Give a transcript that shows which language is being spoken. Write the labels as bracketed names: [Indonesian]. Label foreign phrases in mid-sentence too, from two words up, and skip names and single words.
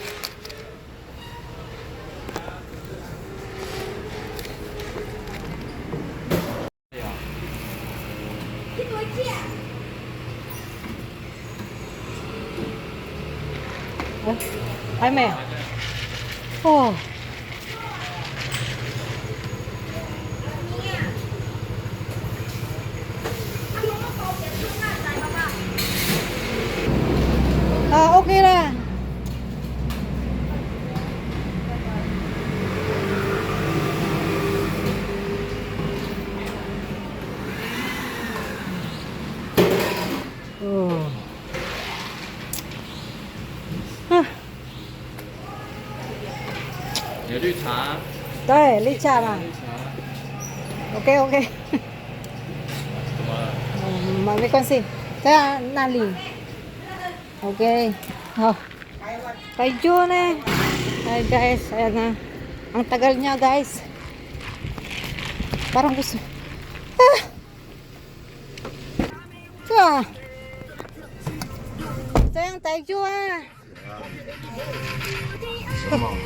[Vietnamese] Ai mẹ. [English] Oh. Ah, okay lah. Oh. Ah. [Chinese] 有绿茶，对，绿茶嘛。绿茶 [English] OK OK。 [Chinese] 怎么了？没关系，在那里。OK。 [Filipino] 好。Kayo na. Ay guys, ayan na. Ang tagal niya guys. Parang gusto. Ah! Ah! Sayang tayo ah.